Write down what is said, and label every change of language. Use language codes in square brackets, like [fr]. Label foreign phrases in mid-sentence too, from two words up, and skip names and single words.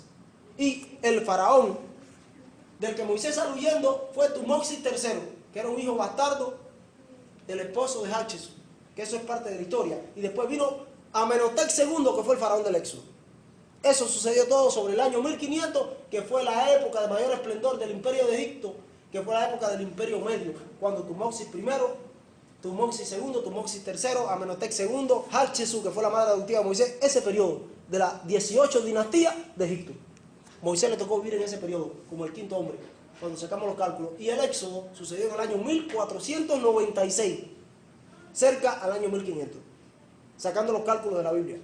[es] Y el faraón del que Moisés salió huyendo fue Tumosis III, que era un hijo bastardo del esposo de Hatshepsut, que eso es parte de la historia. Y después vino Amenhotep II, que fue el faraón del Éxodo. Eso sucedió todo sobre el año 1500, que fue la época de mayor esplendor del imperio de Egipto, que fue la época del imperio medio, cuando Tumosis I, Tumosis II, Tumosis III, Amenhotep II, Hatshepsut, que fue la madre adoptiva de Moisés, ese periodo de la 18 dinastía de Egipto. Moisés le tocó vivir en ese periodo como el quinto hombre, cuando sacamos los cálculos. Y el éxodo sucedió en el año 1496, cerca al año 1500, sacando los cálculos de la Biblia.